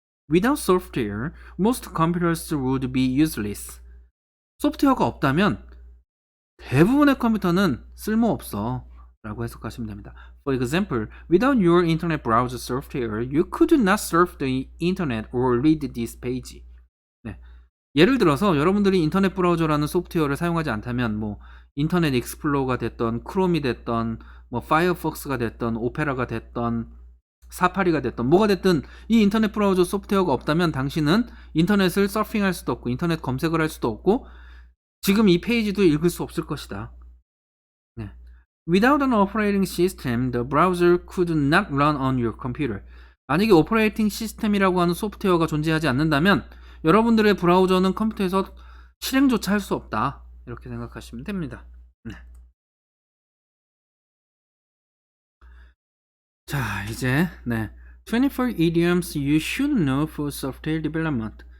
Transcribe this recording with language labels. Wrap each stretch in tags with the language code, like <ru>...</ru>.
<en>Without software, most computers would be useless.</en> <ko>소프트웨어가 없다면 대부분의 컴퓨터는 쓸모없어 라고 해석하시면 됩니다.</ko> <en>For example, without your internet browser software, you could not surf the internet or read this page.</en> <ko>네. 예를 들어서 여러분들이 인터넷 브라우저라는 소프트웨어를 사용하지 않다면 뭐 인터넷 익스플로러가 됐던 크롬이 됐던 뭐 파이어폭스가 됐던 오페라가 됐던 사파리가 됐던 뭐가 됐든 이 인터넷 브라우저 소프트웨어가 없다면 당신은 인터넷을 서핑할 수도 없고 인터넷 검색을 할 수도 없고 지금 이 페이지도 읽을 수 없을 것이다. 네.</ko> <en>Without an operating system, the browser could not run on your computer.</en> <ko>만약에 오퍼레이팅 시스템이라고 하는 소프트웨어가 존재하지 않는다면 여러분들의 브라우저는 컴퓨터에서 실행조차 할 수 없다. 이렇게 생각하시면 됩니다. 네. 자, 이제</ko> <en>24 idioms you should know for software development.</en>